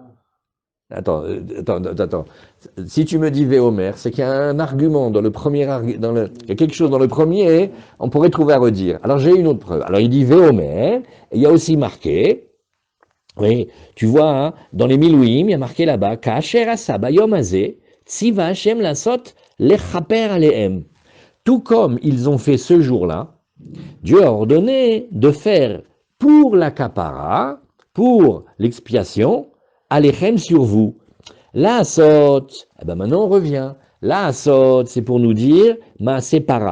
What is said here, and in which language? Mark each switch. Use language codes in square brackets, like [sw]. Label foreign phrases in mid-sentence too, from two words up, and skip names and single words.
[fr] Attends. Si tu me dis Véomer, c'est qu'il y a un argument dans le premier, il y a quelque chose dans le premier, on pourrait trouver à redire. Alors j'ai une autre preuve. Alors il dit Véomer, et il y a aussi marqué, oui, tu vois, hein, dans les Milouim, il y a marqué là-bas, [he] כאשר עשה ביום הזה, צוה השם לעשות לכפר עליהם. [fr] Tout comme ils ont fait ce jour-là, Dieu a ordonné de faire pour la kapara, pour l'expiation, alechem sur vous. [he] לעשות, [fr] eh ben maintenant on revient. [he] לעשות, [fr] c'est pour nous dire ma para.